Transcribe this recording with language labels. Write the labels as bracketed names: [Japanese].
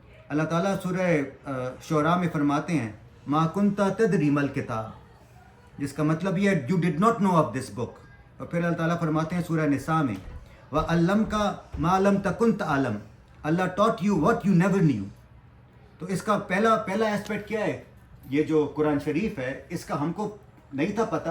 [Hindi] अल्लाह ताला सूरह शोरा में फरमाते हैं [Arabic] मा कुंता तदरी मल किताब, [Hindi] जिसका मतलब ये है [English] you did not know of this book. [Hindi] और फिर अल्लाह ताला फरमाते हैं सूरह निसा में [Arabic] व अल्लम का मा लम तकुन तअलम. [English] अल्लाह taught you what you never knew. [Hindi] तो इसका पहला एस्पेक्ट क्या है? ये जो कुरान शरीफ है इसका हमको नहीं था पता.